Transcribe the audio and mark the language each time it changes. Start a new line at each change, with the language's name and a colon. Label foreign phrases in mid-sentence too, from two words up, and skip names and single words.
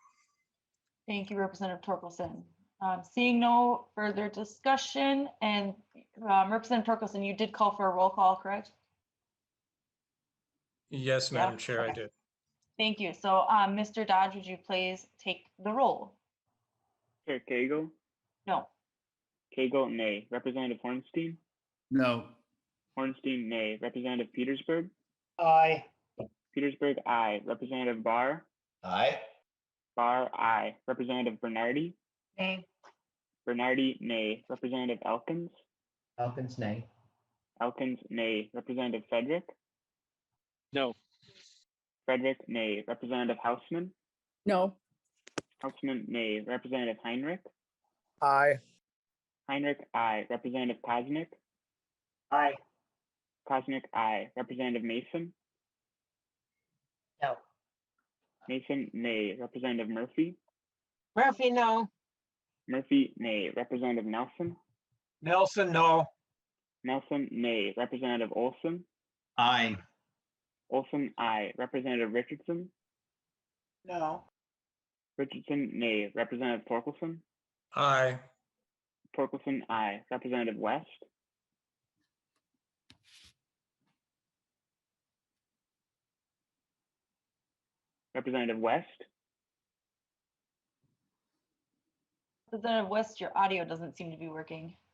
English: Thank you, Representative Torkelson. Seeing no further discussion, and Representative Torkelson, you did call for a roll call, correct? Yes, Yeah, Madam Chair, I okay. did. Thank you. So Mr. Dodge, would you please take the roll? Chair Cagle, No. Cagle, nay. Representative Hornstein, No. Hornstein, nay. Representative Petersburg, Aye. Petersburg, aye. Representative Barr, Aye. Barr, aye. Representative Bernardi, Nay. Bernardi, nay. Representative Elkins, Elkins, nay. Elkins, nay. Representative Frederick, No. Frederick, nay. Representative Hausman, No. Hausman, nay. Representative Heinrich, Aye. Heinrich, aye. Representative Kosnick, Aye. Kosnick, aye. Representative Mason, No. Mason, nay. Representative Murphy, Murphy, no. Murphy, nay. Representative Nelson, Nelson, no. Nelson, nay. Representative Olson, Aye. Olson, aye. Representative Richardson, No. Richardson, nay. Representative Torkelson, Aye. Torkelson, aye. Representative West, Representative West, Representative West, your audio doesn't seem to be working.